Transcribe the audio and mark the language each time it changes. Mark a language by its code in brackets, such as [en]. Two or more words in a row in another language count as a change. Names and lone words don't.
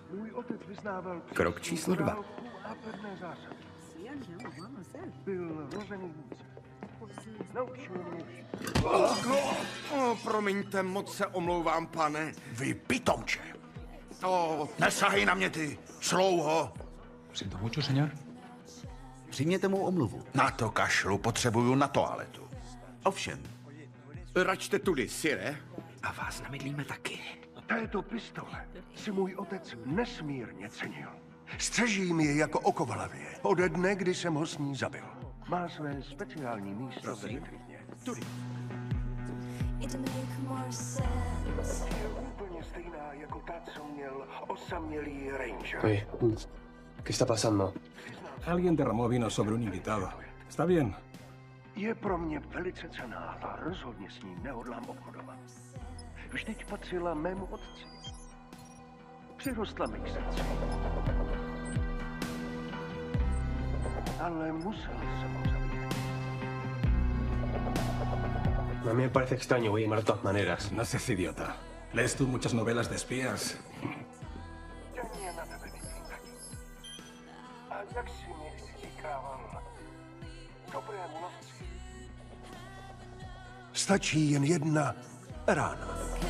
[cs] Krok číslo 2. Promiňte, moc se omlouvám, pane. Vy pitomče! Nesahej na mě, ty slouho! [es] Siento mucho, señor. [cs] Přijměte mou omluvu. Na to kašlu, potřebuju na toaletu. Ovšem. Račte tudy, sire. A vás namydlíme taky. Této pistole si můj otec nesmírně cenil. Střežím je jako oko v hlavě. Ode dne, kdy jsem ho s ní zabil. Má své speciální místo v vitríně. Tudy. Je úplně stejná jako ta, co měl osamělý Ranger. [es] Oye, ¿qué está pasando? Alguien derramó vino sobre un invitado. Está bien. [cs] Je pro mě velice cenná a rozhodně s ní nehodlám obchodovat. Vždyť patřila mému otci. Přirostla mi k srdci. Ale museli jsem ho zabít. [es] A mí me parece extraño, voy a llamar de todas maneras. No seas idiota. ¿Lees tú muchas novelas de espías? [cs] Denně na tebe myslím taky. A jak si mě říkával, dobrému lovci stačí jen jedna rána.